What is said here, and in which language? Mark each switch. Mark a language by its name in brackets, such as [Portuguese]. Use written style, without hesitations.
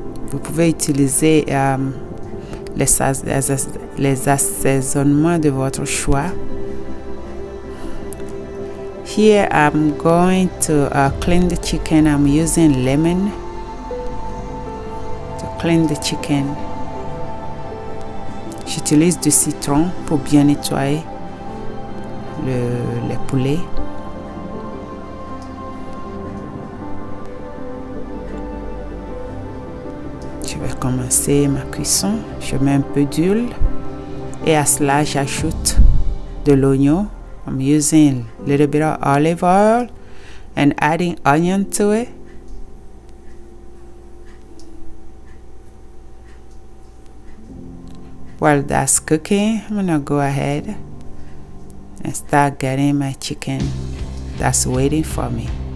[French] Vous pouvez utiliser les assaisonnements de votre choix. [English] Here I'm going to clean the chicken. I'm using lemon to clean the chicken. [French] J'utilise du citron pour bien nettoyer le poulet. Je vais commencer ma cuisson. Je mets un peu d'huile et à cela j'ajoute de l'oignon. [English] I'm using a little bit of olive oil and adding onion to it. While that's cooking, I'm gonna go ahead and start getting my chicken that's waiting for me.